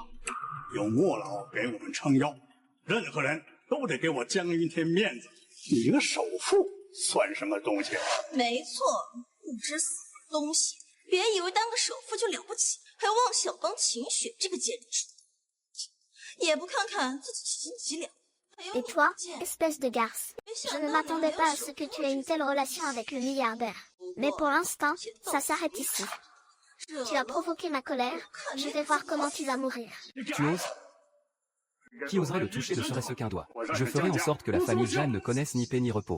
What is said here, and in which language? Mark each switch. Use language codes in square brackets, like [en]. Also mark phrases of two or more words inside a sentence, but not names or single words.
[zh] 有莫老给我们撑腰，任何人都得给我江云天面子。你一个首富算什么东西？没错，不知死的东西！别以为当个首富就了不起。还妄想当秦雪这个贱人，也不看看自己几斤几两。 [fr] Et toi, espèce de garce, je ne m'attendais pas à ce que tu aies une telle relation avec le milliardaire. Mais pour l'instant, ça s'arrête ici. Tu as provoqué ma colère. Je vais voir comment tu vas mourir. Tu oses? Qui oserait le toucher ne serait-ce qu'un doigt? Je ferai en sorte que la famille Jeanne ne connaisse ni paix ni repos.